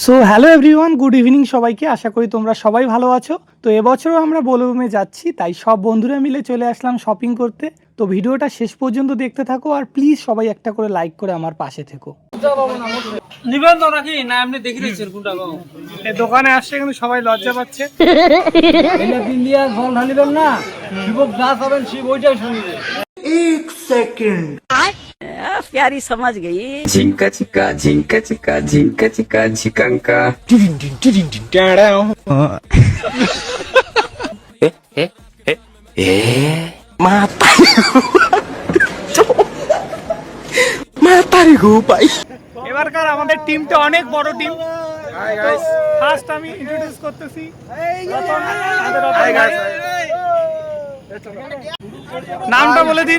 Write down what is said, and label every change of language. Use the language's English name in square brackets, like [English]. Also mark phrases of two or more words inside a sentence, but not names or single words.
[English] so hello everyone, good evening [Bangla] সবাইকে। আশা করি তোমরা সবাই ভালো আছো। তো এবছরও আমরা বোলবমে যাচ্ছি, তাই সব বন্ধুরা মিলে চলে আসলাম শপিং করতে। তো ভিডিওটা শেষ পর্যন্ত দেখতে থাকো, আর প্লিজ সবাই একটা করে লাইক করে আমার পাশে থেকো। দোকানে আসছে কিন্তু সবাই লজ্জা পাচ্ছে। [Hindi] प्यारी समझ गई। झिंका चिका झिंका चिका झिंका चिका झिकंका [Bangla] এবারকার আমাদের টিমটা অনেক বড় টিম। ফার্স্ট আমি ইন্ট্রোডিউস করতেছি, নামটা বলে দিন।